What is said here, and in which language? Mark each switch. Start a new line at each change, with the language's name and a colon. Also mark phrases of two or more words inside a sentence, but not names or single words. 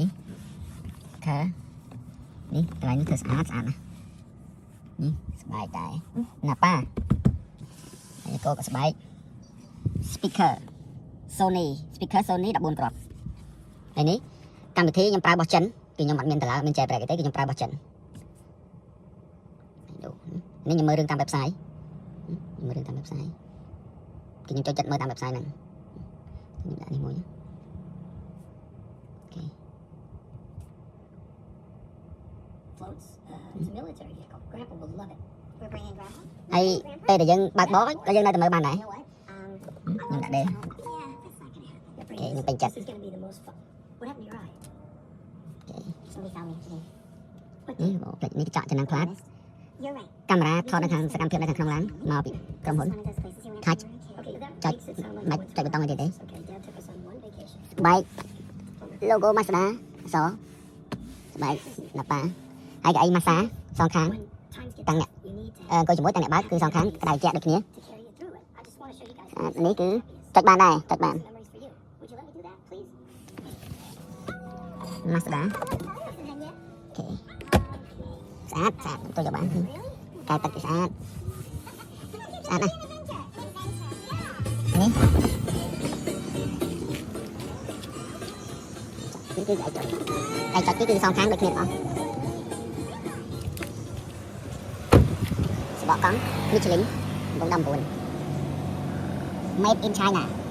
Khmer: ខើនេះកន្លែងនេះធ្វើស្អាតណានេះស្បែកដែរណាប៉ាហើយកោក៏ស្បែក speaker Sony 14គ្រាប់ហើយនេះកម្មវិធីខ្ញុំប្រើរបស់ចិនគឺខ្ញុំអត់មានតឡាមានចែកប្រែកទេគឺខ្ញុំប្រើរបស់ចិន នេះខ្ញុំមើលរឿងតាម website គឺខ្ញុំចូលចិត្តមើលតាម website ហ្នឹងខ្ញុំដាក់នេះមួយអូខេ
English: Floats. It's a military vehicle. Grandpa will love it. We're bringing Grandpa.
Khmer: ហើយពេលដែលយើងបើកបោក៏យើងនៅតែមើលបានដែរ
English: You know what?
Khmer: ខ្ញុំដាក់ដែរ
English: Yeah, that's not gonna happen. Okay, yung pencet. This is gonna be the most fun. What happened to your eye? Okay. Somebody found me today.
Khmer: នេះផ្លេចនេះកញ្ចក់ចំណាំងផ្លាត
English: You're right.
Khmer: កាមេរ៉ាថតនៅខាងសកម្មភាពនៅខាងក្នុងឡានមកពីក្រុមហ៊ុន
English: This is one of those places you went Touch. to when you were a kid. Okay, that Touch. makes it sound like បា you ច់ went
Khmer: ចុចប៊ូតុងអីទៀតទេ
English: Okay, Dad took us on one vacation.
Khmer: ស្បែក logo Mazda អសស្បែកណាប៉ាហើយកៅអី Mazda សងខាង
English: When times get Tăng tough, you need to
Khmer: អង្គុយជាមួយទាំងអ្នកបើកគឺសងខាងក្តៅជាក់ដូចគ្នា
English: to carry you through it. I just want to show you guys.
Khmer: នេះគឺចុចបានដែរចុចបាន
English: Memories for you. Would you let me do that, please? Mazda Nothing yet.
Khmer: អូខេស្អាតទៅយកបាន
English: Really?
Khmer: កែទឹកស្អាតណាស់នេះនេះគឺកែចុចនេះគឺសងខាងដូចគ្នាអស់ស្បកកង់ Michelin 19
English: Made in China